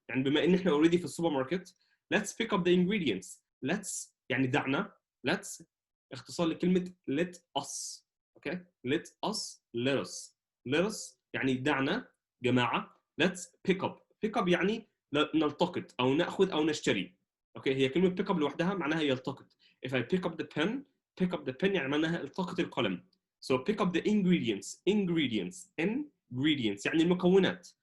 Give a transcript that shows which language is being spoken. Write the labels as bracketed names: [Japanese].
[Arabic] يعني بما ان احنا already في السوبر ماركت [English] let's pick up the ingredients. [Arabic] let's يعني دعنا. let's اختصار لكلمة [English] let us. [Arabic] اوكي [English] let us [Arabic] يعني دعنا جماعة. [English] let's pick up [Arabic] يعني نلتقط او ناخذ او نشتري. اوكي هي كلمة [English] pick up [Arabic] لوحدها معناها يلتقط. [English] if I pick up the pen [Arabic] يعني معناها التقط القلم. [English] So pick up the ingredients [Arabic] يعني المكونات.